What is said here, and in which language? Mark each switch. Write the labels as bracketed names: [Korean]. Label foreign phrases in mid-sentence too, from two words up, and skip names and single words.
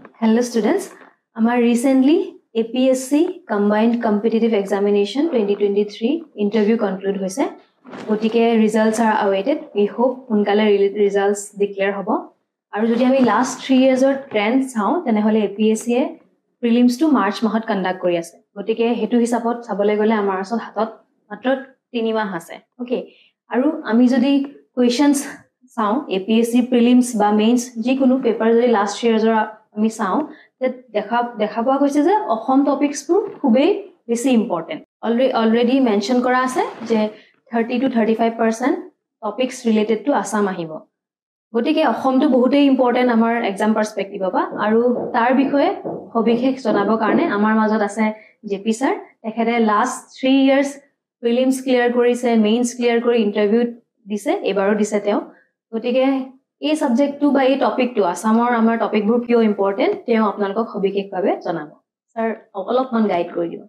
[English] Hello students, our recently APSC Combined Competitive Examination 2023 interview conclude hoise. Gotike results are awaited. We hope unkale results declare hobo. [Assamese] আৰু যদি আমি [English] last 3 years [Assamese] or trend chao tenehole APSC prelims to March mahot conduct kori ase. গতিকে হেতু হিচাপত চাবলৈ গ'লে আমাৰ আচলতে হাতত মাত্ৰ 3 মাহ আছে. Okay. Aru ami jodi questions chao APSC prelims ba mains jikono paper jodi [English] last 3 years [Assamese] or আমি চাও যে দেখা পোৱা গৈছে যে অসম টপিকসবোৰ খুবেই বেছি [English] important already mention [Assamese] কৰা আছে যে 30 to 35% [English] topics related to Assam [Assamese] আহিব গতিকে অসমটো বহুতেই ইম্পৰ্টেন্ট আমাৰ [English] exam perspective [Assamese] পৰা আৰু তাৰ বিষয়ে সবিশেষ জনাবৰ কাৰণে আমাৰ মাজত আছে জেপি স্যাৰ তেখেতে [English] last 3 years prelims clear [Assamese] কৰিছে [English] mains clear [Assamese] কৰি ইন্টাৰভিউ দিছে এবাৰো দিছে তেওঁ গতিকে এই সাবজেক্টটো বা এই টপিকটো আসামৰ আমাৰ টপিকবোৰ কিয় ইম্পৰ্টেন্ট তেওঁ আপোনালোকক সবিশেষভাৱে জনাব স্যাৰ অলপমান গাইড কৰি দিব